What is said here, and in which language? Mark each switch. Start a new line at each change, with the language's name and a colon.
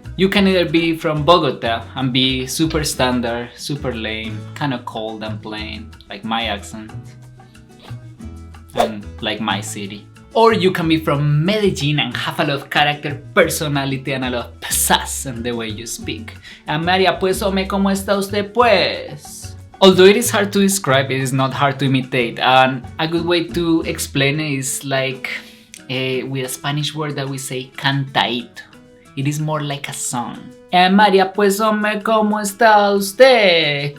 English: You can either be from Bogota and be super standard, super lame, kind of cold and plain, like my accent, and like my city. Or you can be from Medellin and have a lot of character, personality, and a lot of pizzazz in the way you speak.
Spanish: And María, pues, hombre, ¿cómo está usted, pues?
English: Although it is hard to describe, it is not hard to imitate. And a good way to explain it is like with a Spanish word that we say cantadito. It is more like a song.
Spanish: María, pues, hombre, ¿cómo está usted?